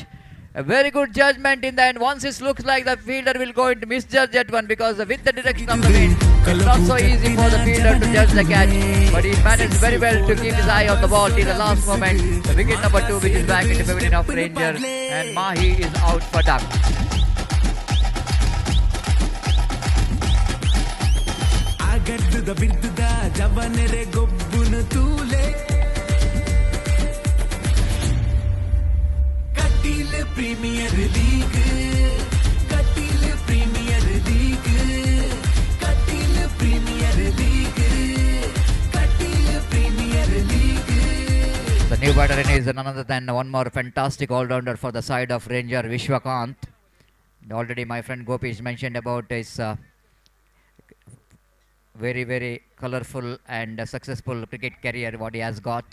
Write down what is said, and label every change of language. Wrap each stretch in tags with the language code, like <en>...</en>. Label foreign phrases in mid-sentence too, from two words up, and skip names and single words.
<en>A very good judgment in the end. Once it looks like the fielder will go into misjudge that one because with the direction of the wind, it's not so easy for the fielder to judge the catch. But he managed very well to keep his eye on the ball till the last moment. The wicket number 2, which is back into pavilion of Ranger, and Mahi is out for duck.</en> <tcy>ಗಡ್ಡುದ ಬಿದ್ದುದ ಜವನೆರೆ ಗೊಬ್ಬುನು ತೂಲೆ ಕಟೀಲ್ ಪ್ರೀಮಿಯರ್ ಲೀಗ್ ಕಟೀಲ್ ಪ್ರೀಮಿಯರ್ ಲೀಗ್ ಕಟೀಲ್ ಪ್ರೀಮಿಯರ್ ಲೀಗ್ ಕಟೀಲ್ ಪ್ರೀಮಿಯರ್ ಲೀಗ್.</tcy> <en>The new batter in is none other than one more fantastic all-rounder for the side of Ranger, Vishwakant. Already my friend Gopish mentioned about his very colorful and successful cricket career what he has got.</en>